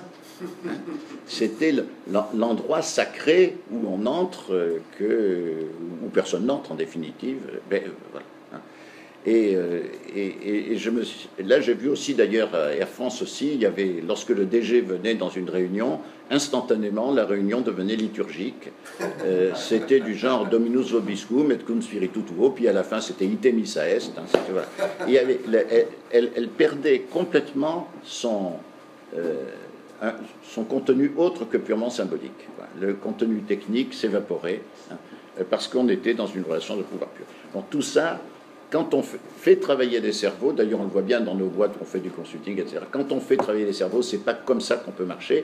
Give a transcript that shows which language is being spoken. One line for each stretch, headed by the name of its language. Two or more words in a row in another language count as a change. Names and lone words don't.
French: C'était l'endroit sacré où on entre, où personne n'entre en définitive. Ben, voilà. Là, j'ai vu aussi d'ailleurs à Air France aussi, il y avait, lorsque le DG venait dans une réunion, instantanément la réunion devenait liturgique. C'était du genre
Latin: Dominus vobiscum et cum spiritu tuo,
French: puis à la fin c'était
Latin: Ite missa est.
French: Hein, voilà. Elle perdait complètement son contenu autre que purement symbolique. Voilà. Le contenu technique s'évaporait, hein, parce qu'on était dans une relation de pouvoir pur. Donc tout ça, quand on fait travailler des cerveaux, d'ailleurs on le voit bien dans nos boîtes où on fait du consulting, etc., quand on fait travailler les cerveaux, c'est pas comme ça qu'on peut marcher.